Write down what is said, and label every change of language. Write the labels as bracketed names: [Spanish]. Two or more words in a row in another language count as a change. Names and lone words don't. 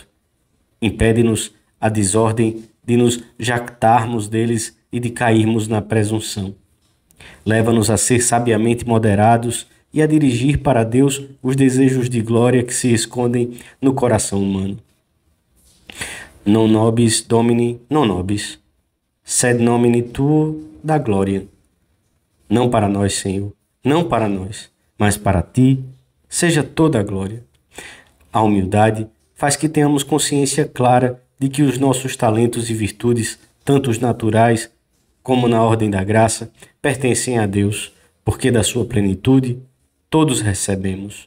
[Portuguese] Impede-nos a desordem de nos jactarmos deles e de cairmos na presunção. Leva-nos a ser sabiamente moderados e a dirigir para Deus os desejos de glória que se escondem no coração humano. [Latin] Non nobis Domini, non nobis, sed nomine tuo da glória. [Portuguese] Não para nós, Senhor, não para nós, mas para ti seja toda a glória. A humildade faz que tenhamos consciência clara de que os nossos talentos e virtudes, tanto os naturais como na ordem da graça, pertencem a Deus, porque da sua plenitude todos recebemos.